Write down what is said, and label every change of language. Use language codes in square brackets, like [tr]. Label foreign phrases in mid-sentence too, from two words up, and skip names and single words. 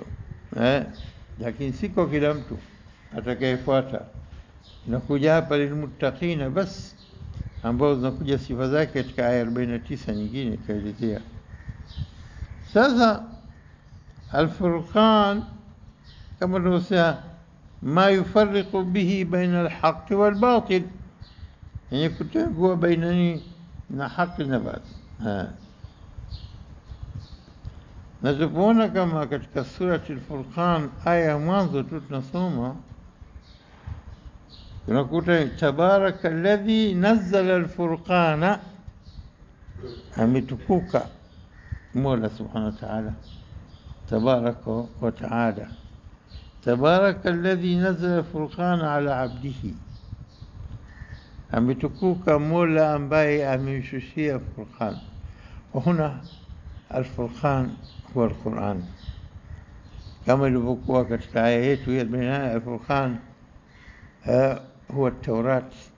[sw] Lakini siko kila mtu atakayefuata. Nakuja hapa lilmuttaqina bas, ambao zinakuja sifa zake katika aya 49 nyingine kaelezea. Sasa al-Furqan kama tulivyosema, [ar] ما يفرق به بين الحق والباطل, [sw] yani kutengua baina ni na haki na batil. Na tupoona kama katika surati al-Furqan aya ya mwanzo tu tunasoma, tunakuta [ar] تبارك الذي نزل الفرقان, [sw] ametukuka Mola [ar] سبحانه وتعالى, تبارك وتعالى. تبارك الذي نزل الفرقان على عبده, [sw] ametukuka Mola ambaye amemshushia Furqan. [ar] وهنا الفرقان هو القرآن, [sw] kama ilivyokuwa katika aya yetu ya baina [ar] الفرقان هو التوراة.